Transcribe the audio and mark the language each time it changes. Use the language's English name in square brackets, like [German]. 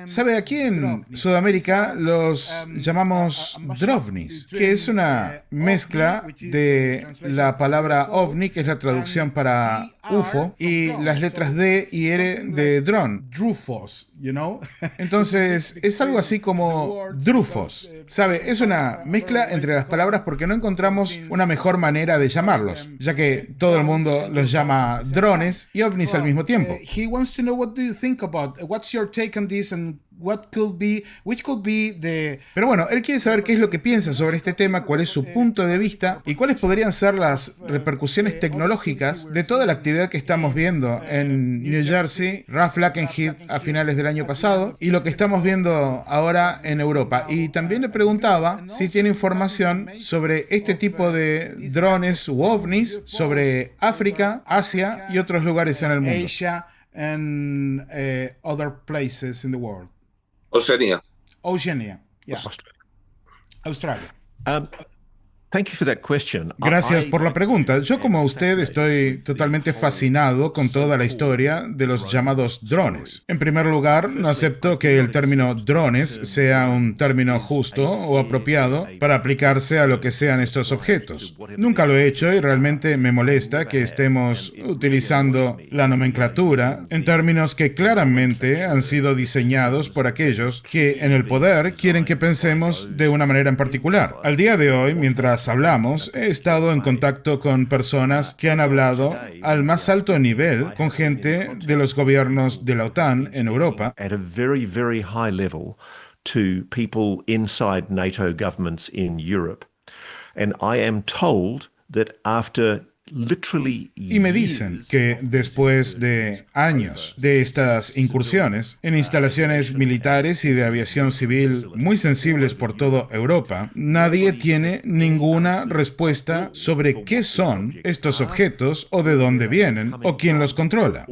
[Spanish] Sabe, aquí en Sudamérica los llamamos drovnis, que es una mezcla de la palabra ovni, que es la traducción para UFO, y las letras D y R de drone, drufos, [English] you know. [Spanish] Entonces es algo así como drufos. Sabe, es una mezcla entre las palabras porque no encontramos una mejor manera de llamarlos, ya que todo el mundo los llama drones y ovnis al mismo tiempo. [English] He wants to know what do you think about, what's your take on this and which could be the... [Spanish] Pero bueno, él quiere saber qué es lo que piensa sobre este tema, cuál es su punto de vista y cuáles podrían ser las repercusiones tecnológicas de toda la actividad que estamos viendo en New Jersey, Ralph Lakenheath a finales del año pasado y lo que estamos viendo ahora en Europa. Y también le preguntaba si tiene información sobre este tipo de drones u ovnis sobre África, Asia y otros lugares en el mundo. [English] Asia and other places in the world. [Spanish] Oceanía. [English] Yeah. Australia. Thank you for that question. [Spanish] Gracias por la pregunta. Yo, como usted, estoy totalmente fascinado con toda la historia de los llamados drones. En primer lugar, no acepto que el término drones sea un término justo o apropiado para aplicarse a lo que sean estos objetos. Nunca lo he hecho y realmente me molesta que estemos utilizando la nomenclatura en términos que claramente han sido diseñados por aquellos que en el poder quieren que pensemos de una manera en particular. Al día de hoy, mientras hablamos, he estado en contacto con personas que han hablado al más alto nivel con gente de los gobiernos de la OTAN en Europa. [English] At a very, very high level to people inside NATO governments in Europe. And I am told that after [Spanish] y me dicen que después de años de estas incursiones en instalaciones militares y de aviación civil muy sensibles por toda Europa, nadie tiene ninguna respuesta sobre qué son estos objetos o de dónde vienen o quién los controla.